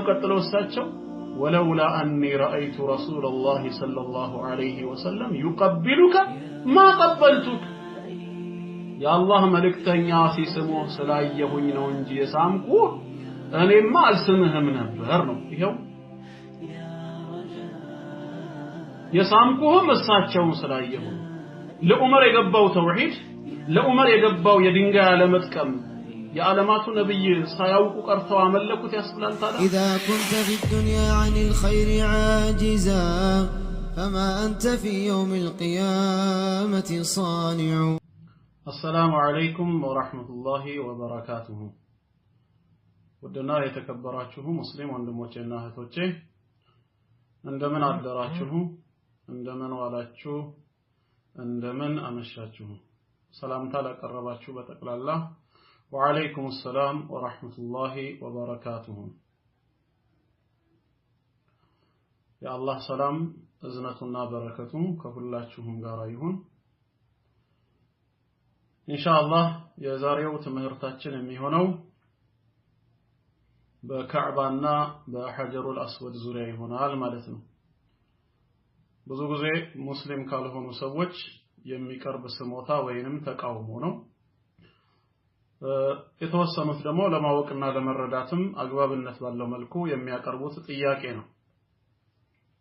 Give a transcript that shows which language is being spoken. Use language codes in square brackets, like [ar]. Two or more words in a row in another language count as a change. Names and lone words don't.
[am] ቀጥለው እሳቸው [ar] ولولا أني رأيت رسول الله صلى الله عليه وسلم يقبلك ما قبلتك፣ [am] የአላህ መልእክተኛ ሲስሙህ ስላየሁኝ ነው እንጂ የሳምኩህ እኔማ አልስምህም ነበር ነው። ይሄው የሳምኩህም እሳቸውን ስላየሁ። ለዑመር የገባው ተውሂድ፣ ለዑመር የገባው የድንጋይ አለመጥቀም የዓለማቱ ነብይ ሳያውቁ ቀርተው አመለኩት ያስብላል። ታዲያ [ar] إذا كنت في الدنيا عن الخير عاجزا فما أنت في يوم القيامة صانع. السلام عليكم ورحمة الله وبركاته. [am] ودنا የተከበራችሁ ሙስሊም ወንድሞቼና እህቶቼ እንደምን አደራችሁ፣ እንደምን ዋላችሁ፣ እንደምን አመሻችሁ። ሰላምታ ላቀረባችሁ በጠቅላላ [ar] وعليكم السلام ورحمة الله وبركاته. يا الله سلام [am] እዝነቱና በረከቱ ከሁላችሁም ጋር ይሁን። ኢንሻአላህ የዛሬው ትምህርታችን የሚሆነው በካዕባና በሐጀሩል አስወድ ዙሪያ ይሆናል ማለት ነው። ብዙ ጊዜ ሙስሊም ካልሆኑ ሰዎች የሚቀርብ ስሞታ ወይንም ተቃውሞ ነው። የተወሰኑት ደግሞ ለማወቅና ለመረዳትም አግባብነት ባለው መልኩ የሚያቀርቡት ጥያቄ ነው።